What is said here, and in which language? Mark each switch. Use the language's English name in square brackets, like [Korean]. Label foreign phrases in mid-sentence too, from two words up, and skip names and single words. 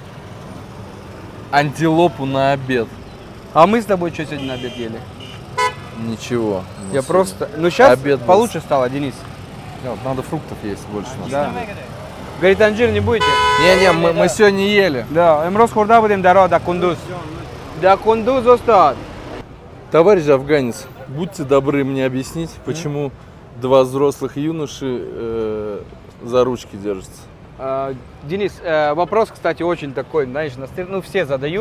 [Russian] Антилопу на обед. А мы с тобой что сегодня на обед ели? Ничего. не Я сильно. просто... Ну сейчас Обед был. получше стало, Денис. Вот, надо фруктов есть больше. на Да. самом деле. Говорит, анжир не будете? Не-не, мы сегодня ели. Да, [Tajik] эмроз хурда будем даро да кундуз. Да кундуз остат. [Russian] Товарищ афганец, будьте добры мне объяснить, почему два взрослых юноши за ручки держатся. Денис, вопрос, кстати, очень такой, знаешь, ну все задают.